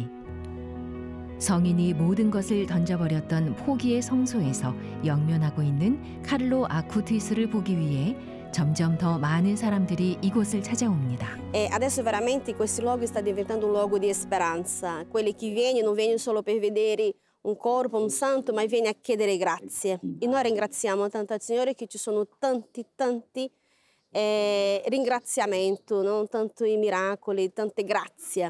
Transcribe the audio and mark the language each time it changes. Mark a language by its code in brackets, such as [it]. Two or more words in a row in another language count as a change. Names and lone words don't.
[ko] 성인이 모든 것을 던져버렸던 포기의 성소에서 영면하고 있는 카를로 아쿠티스를 보기 위해 점점 더 많은 사람들이 이곳을 찾아옵니다. [it] Adesso veramente questo luogo sta diventando un luogo di speranza. Quelli che non vengono solo per vedere un corpo, un santo, ma viene a chiedere grazie. E noi ringraziamo tanto al Signore che ci sono tanti ringraziamenti, no? Tanti miracoli, tante grazie.